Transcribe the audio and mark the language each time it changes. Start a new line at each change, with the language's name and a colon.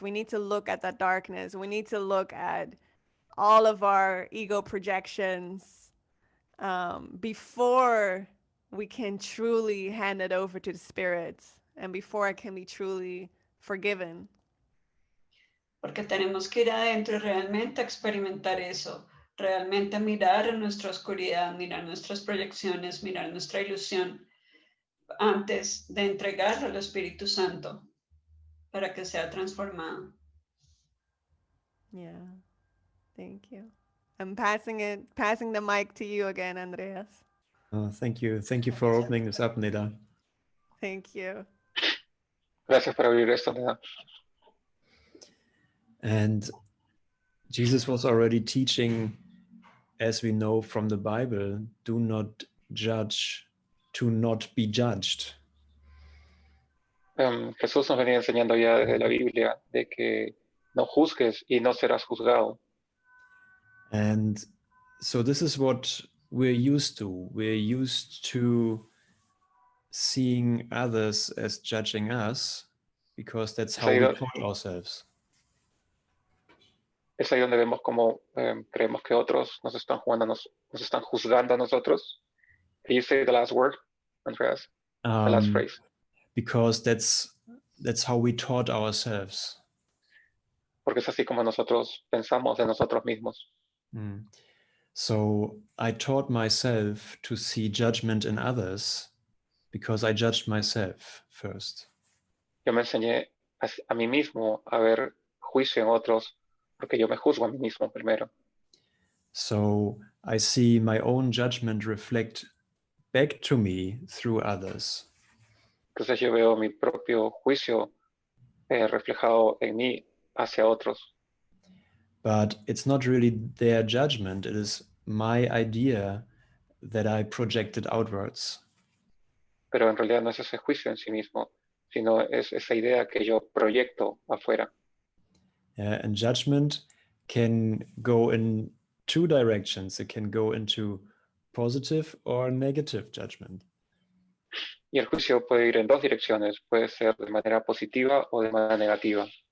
English: We need to look at that darkness. We need to look at all of our ego projections before we can truly hand it over to the spirits, and before it can be truly forgiven.
Spanish: Porque tenemos que ir adentro y realmente experimentar eso, realmente mirar en nuestra oscuridad, mirar nuestras proyecciones, mirar nuestra ilusión, antes de entregarlo al Espíritu Santo para que sea transformado.
English: Yeah. Thank you. I'm passing the mic to you again, Andreas. Thank you. Thank you for opening this up, Neda. Thank you.
Spanish: Gracias por abrir esto, Neda.
English: And Jesus was already teaching, as we know from the Bible, do not judge, to not be judged.
Spanish: Jesús nos venía enseñando ya desde la Biblia de que no juzgues y no serás juzgado.
English: And so this is what we're used to. We're used to seeing others as judging us because that's how we taught ourselves.
Spanish: Es ahí donde vemos cómo creemos que otros nos están juzgando a nosotros.
English: Can you say the last word, Andreas? The last phrase. Because that's how we taught ourselves.
Spanish: Porque es así como nosotros pensamos de nosotros mismos.
English: So I taught myself to see judgment in others because I judged myself first.
Spanish: Yo me enseñé a mí mismo a ver juicio en otros porque yo me juzgo a mí mismo primero.
English: So I see my own judgment reflect back to me through others.
Spanish: Entonces yo veo mi propio juicio reflejado en mí hacia otros.
English: But it's not really their judgment, it is my idea that I projected outwards.
Spanish: Pero en realidad no es ese juicio en sí mismo, sino es esa idea que yo proyecto afuera.
English: And judgment can go in two directions. It can go into positive or negative judgment.
Spanish: Y el juicio puede ir en dos direcciones, puede ser de manera positiva o de manera negativa.